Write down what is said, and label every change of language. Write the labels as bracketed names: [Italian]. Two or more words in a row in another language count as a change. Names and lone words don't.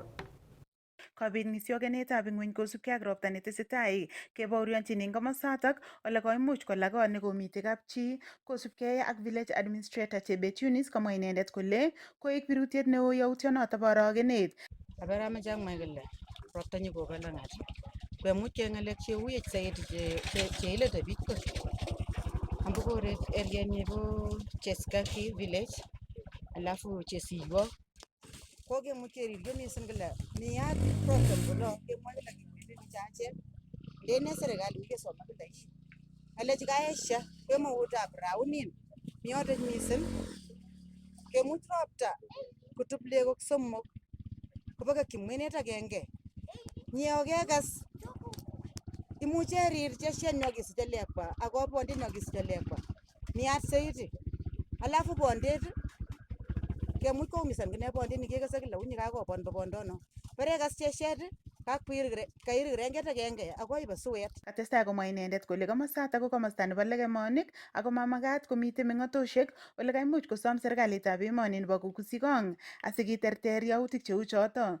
[Kalenjin] Kobit ng'isyokenetab ing'weny kosubkei ak ropta netesetai kebaorionjin eng komosatak ole koimuch kolaa kot nekomitei kapchi kosubkei ak [English] village administrator [Kalenjin] Chebet Eunice komwa inendet kole koek birutiet neo yautyonoto bo arogenet. Aberamoche amwa kole ropta nyikobo lang'at kwemuch ke ng'alek cheuyech saidi cheilete biik ko ambu koret erienyi bo Cheskaki village alafu Chesiywo kokemuch keriryo mising kole miyat problem kolo kemwa kila kimuite chache ndene serikali kesoma kila hii alechi kaesha kemoutab raunin miyotet mising kemuch ropta kutub legok somok kobakakyi mwenet agenge nyeokekas imuche rir cheshen nyokisiche lekwa ako bondet nyokisiche lekwa miyat saidi alafu bondet kemuch koumisan kine bondet nikekase kila unyi kakobon bondono berekas cheshet kairi kirenget agenge akoi iba suet. Katestai komwa inendet kole komosatak ko komosta nebo legemonik ako mamakat komitei meng'otoshek ole kaimuch kosom serikalitab emoni nebo kukusikong asikiterter yautik cheu choto.